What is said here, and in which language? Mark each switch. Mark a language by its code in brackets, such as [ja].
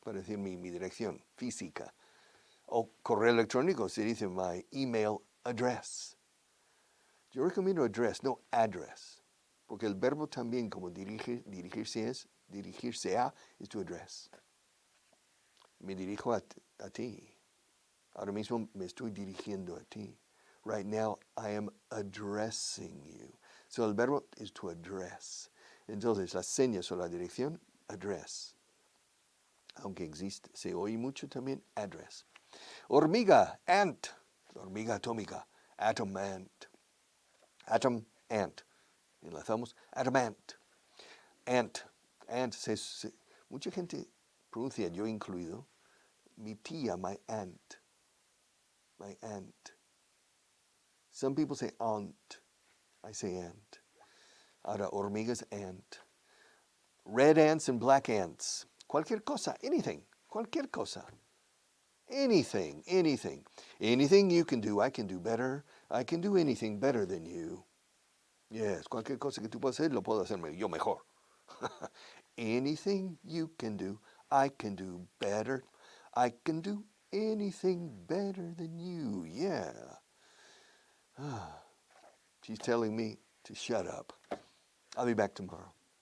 [es] Para decir mi dirección física. O correo electrónico se dice [en] my email address. [es] Yo recomiendo address, no address. Porque el verbo también como dirigirse a, [en] is to address. [es] Me dirijo a ti. Ahora mismo me estoy dirigiendo a ti. [en] Right now, I am addressing you. So [es] el verbo [en] is to address. [es] Entonces, las señas o la dirección, address. Aunque existe, se oye mucho también, address. Hormiga, [en] ant. [es] Hormiga atómica, [en] atom ant. Atom, ant. [es] Enlazamos, [en] atom ant. Ant. Ant, [es] mucha gente pronuncia, yo incluido, mi tía, [en] my aunt. My aunt. Some people say aunt. I say aunt. [es] Ahora, hormigas, [en] ant. Red ants and black ants. [es] Cualquier cosa, [en] anything. [es] Cualquier cosa. [en] Anything, anything. Anything you can do, I can do better. I can do anything better than you. [es] Yes, cualquier cosa que tú puedas hacer, lo puedo hacer yo mejor. [en] Anything you can do, I can do better. I can do anything better than you. Yeah. She's telling me to shut up. I'll be back tomorrow.